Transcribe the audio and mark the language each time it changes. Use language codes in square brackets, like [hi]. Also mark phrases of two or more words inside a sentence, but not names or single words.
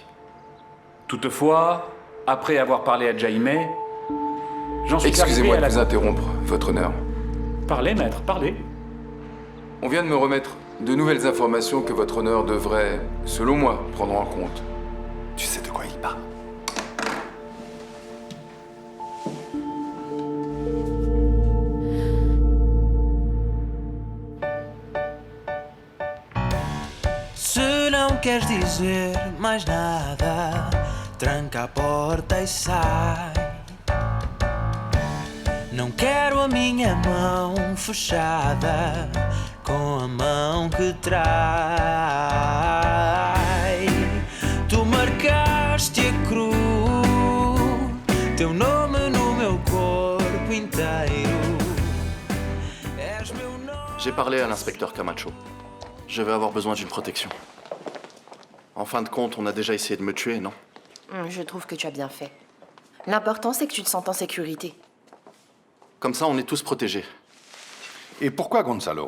[fr] Toutefois, après avoir parlé à Jaime, j'en suis arrivé Excusez-moi à de la... vous interrompre, votre honneur. Parlez, maître, parlez. On vient de me remettre de nouvelles informations que votre honneur devrait, selon moi, prendre en compte. Tu sais de quoi il parle? [pt] Se não queres dizer mais nada, tranca a porta e sai. Não quero a minha mão fechada com a mão que trai. Tu marcaste a cruz, teu nome no meu corpo inteiro. És meu nome. [fr] J'ai parlé à l'inspecteur Camacho. Je vais avoir besoin d'une protection. En fin de compte, on a déjà essayé de me tuer, non? Je trouve que tu as bien fait. L'important, c'est que tu te sentes en sécurité. Comme ça, on est tous protégés. Et pourquoi, Gonzalo?